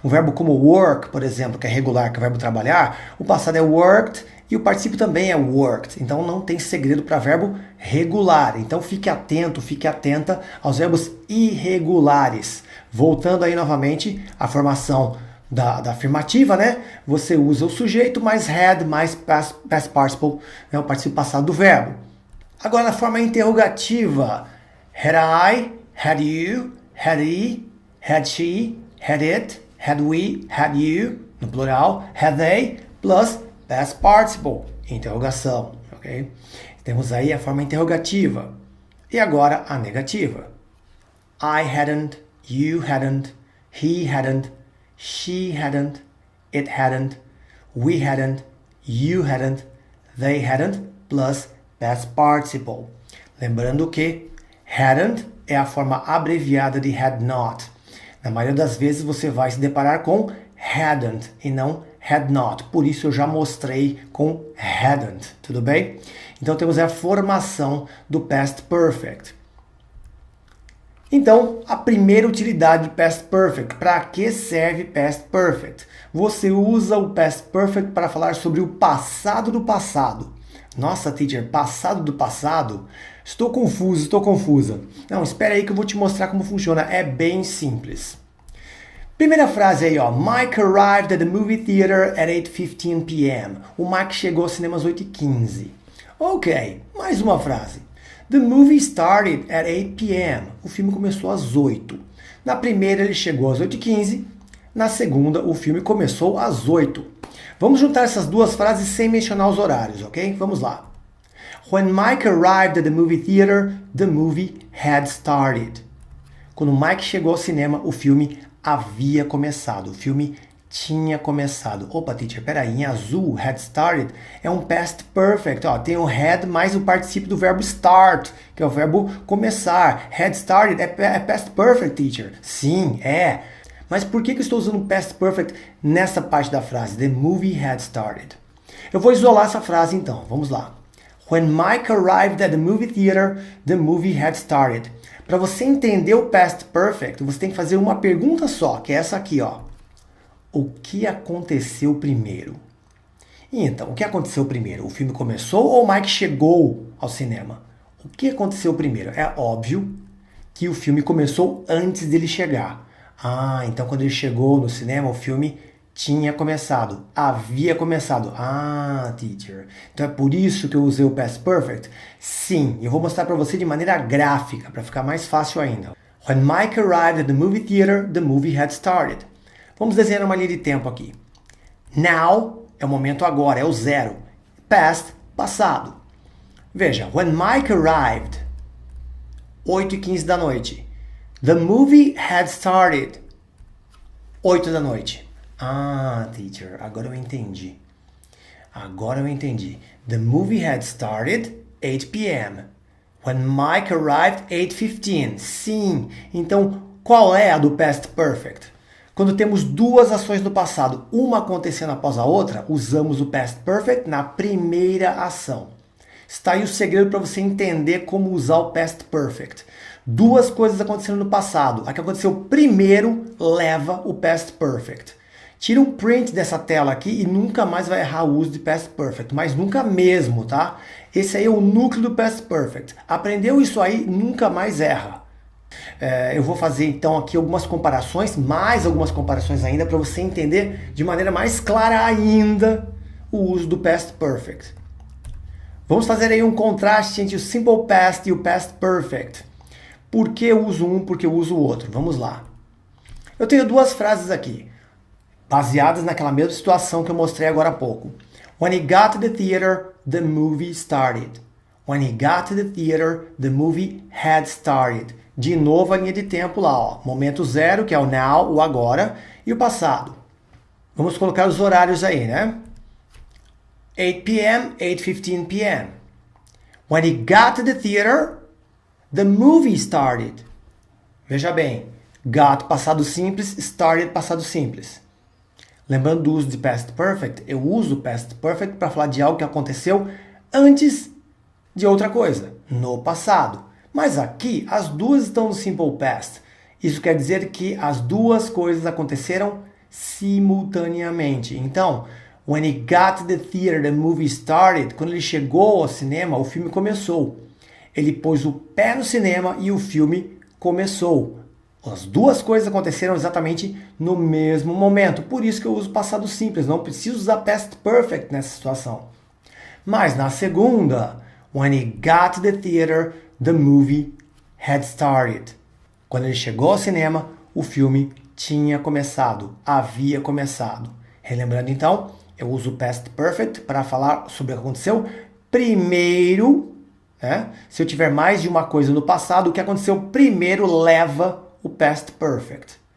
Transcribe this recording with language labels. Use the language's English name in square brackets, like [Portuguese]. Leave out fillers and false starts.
[Portuguese] Um verbo como work, por exemplo, que é regular, que é o verbo trabalhar, o passado é worked e o particípio também é worked, então não tem segredo para verbo regular. Então fique atento, fique atenta aos verbos irregulares. Voltando aí novamente à formação da afirmativa, né? Você usa o sujeito mais had mais past participle, né? O particípio passado do verbo. Agora na forma interrogativa, [English] had I, had you, had he, had she, had it, had we, had you, [Portuguese] no plural, [English] had they, plus past participle, [Portuguese] interrogação, [English] ok? [Portuguese] Temos aí a forma interrogativa. E agora a negativa. [English] I hadn't, you hadn't, he hadn't, she hadn't, it hadn't, we hadn't, you hadn't, they hadn't, plus past participle. [Portuguese] Lembrando que hadn't é a forma abreviada de had not. Na maioria das vezes você vai se deparar com hadn't e não had not. Por isso eu já mostrei com hadn't, tudo bem? Então temos a formação do past perfect. Então, a primeira utilidade de past perfect. Para que serve past perfect? Você usa o past perfect para falar sobre o passado do passado. Nossa, teacher, passado do passado? Estou confuso, estou confusa. Não, espera aí que eu vou te mostrar como funciona. É bem simples. Primeira frase aí, ó. [English] Mike arrived at the movie theater at 8:15 p.m. [Portuguese] O Mike chegou ao cinema às 8h15. Ok, mais uma frase. [English] The movie started at 8 p.m. [Portuguese] O filme começou às 8. Na primeira ele chegou às 8h15. Na segunda o filme começou às 8. Vamos juntar essas duas frases sem mencionar os horários, ok? Vamos lá. [English] When Mike arrived at the movie theater, the movie had started. [Portuguese] Quando Mike chegou ao cinema, o filme havia começado. O filme tinha começado. Opa, teacher, peraí, em azul, had started, é um past perfect. Ó, tem o had mais o particípio do verbo start, que é o verbo começar. Had started é past perfect, teacher. Sim, é. Mas por que eu estou usando past perfect nessa parte da frase? [English] The movie had started. [Portuguese] Eu vou isolar essa frase então. Vamos lá. [English] When Mike arrived at the movie theater, the movie had started. [Portuguese] Para você entender o past perfect, você tem que fazer uma pergunta só, que é essa aqui, ó. O que aconteceu primeiro? E então, o que aconteceu primeiro? O filme começou ou o Mike chegou ao cinema? O que aconteceu primeiro? É óbvio que o filme começou antes dele chegar. Ah, então quando ele chegou no cinema, o filme tinha começado. Havia começado. Ah, teacher. Então é por isso que eu usei o past perfect? Sim, eu vou mostrar para você de maneira gráfica, para ficar mais fácil ainda. [English] When Mike arrived at the movie theater, the movie had started. [Portuguese] Vamos desenhar uma linha de tempo aqui. Now é o momento agora, é o zero. Past, passado. Veja, [English] when Mike arrived, [Portuguese] 8h15 da noite. [English] The movie had started, [Portuguese] 8 da noite. Ah, teacher, agora eu entendi. Agora eu entendi. [English] The movie had started 8 p.m. When Mike arrived, 8:15. [Portuguese] Sim, então qual é a do past perfect? Quando temos duas ações no passado, uma acontecendo após a outra, usamos o past perfect na primeira ação. Está aí o segredo para você entender como usar o Past Perfect. Duas coisas aconteceram no passado. A que aconteceu primeiro leva o Past Perfect. Tira um print dessa tela aqui e nunca mais vai errar o uso de Past Perfect, mas nunca mesmo, tá? Esse aí é o núcleo do Past Perfect. Aprendeu isso aí, nunca mais erra. Eu vou fazer então aqui algumas comparações, mais algumas comparações ainda, para você entender de maneira mais clara ainda o uso do Past Perfect. Vamos fazer aí um contraste entre o Simple Past e o Past Perfect. Por que eu uso um, por que eu uso o outro? Vamos lá. Eu tenho duas frases aqui, baseadas naquela mesma situação que eu mostrei agora há pouco. [English] When he got to the theater, the movie started. When he got to the theater, the movie had started. [Portuguese] De novo a linha de tempo lá, ó. Momento zero, que é o now, o agora, e o passado. Vamos colocar os horários aí, né? [English] 8 p.m., 8:15 p.m. When he got to the theater, the movie started. [Portuguese] Veja bem, got passado simples, started passado simples. Lembrando do uso de Past Perfect, eu uso o Past Perfect para falar de algo que aconteceu antes de outra coisa, no passado. Mas aqui, as duas estão no Simple Past. Isso quer dizer que as duas coisas aconteceram simultaneamente. [English] Então, when he got to the theater, the movie started. [Portuguese] Quando ele chegou ao cinema, o filme começou. Ele pôs o pé no cinema e o filme começou. As duas coisas aconteceram exatamente no mesmo momento. Por isso que eu uso passado simples. Não preciso usar past perfect nessa situação. Mas na segunda, [English] when he got to the theater, the movie had started. [Portuguese] Quando ele chegou ao cinema, o filme tinha começado, havia começado. Relembrando então, eu uso o past perfect para falar sobre o que aconteceu primeiro, né? Se eu tiver mais de uma coisa no passado, o que aconteceu primeiro leva o past perfect.